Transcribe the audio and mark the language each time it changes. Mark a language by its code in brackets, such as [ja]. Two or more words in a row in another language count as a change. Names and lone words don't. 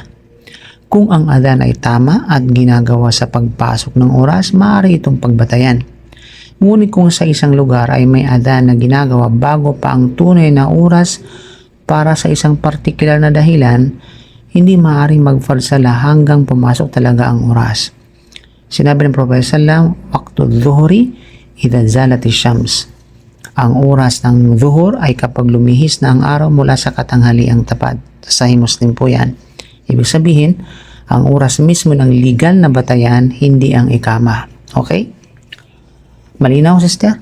[tl] Kung ang adhan ay tama at ginagawa sa pagpasok ng oras, maaari itong pagbatayan. Ngunit kung sa isang lugar ay may adhan na ginagawa bago pa ang tunay na oras para sa isang partikular na dahilan, hindi maaaring magfarsala hanggang pumasok talaga ang oras. Sinabi ng Prophet sallam, [ar] وقت الظهر إذا زالت الشمس. [tl] Ang oras ng zuhur ay kapag lumihis na ang araw mula sa katanghaliang tapat. Sahih Muslim po yan. Ibig sabihin, ang oras mismo ng legal na batayan, hindi ang ikama. Okay? Malinaw, sister?